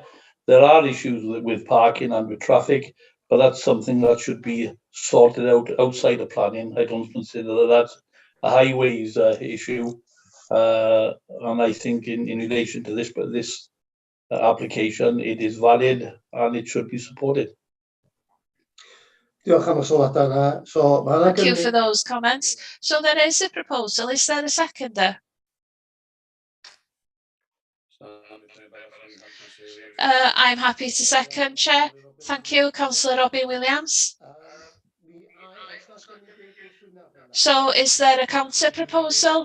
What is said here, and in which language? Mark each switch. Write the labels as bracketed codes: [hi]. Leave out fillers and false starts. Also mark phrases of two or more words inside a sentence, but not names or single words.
[en] There are issues with parking and with traffic, but that's something that should be sorted out outside of planning. I don't consider that that's a highways issue. And I think in relation to this application, it is valid and it should be supported. [cy] Diolch am y sylwadau yna. [en] So, Thank you for those comments. So there is a proposal. Is there a seconder? I'm happy to second, Chair. Thank you, Councillor Robin Williams. So is there a counter proposal?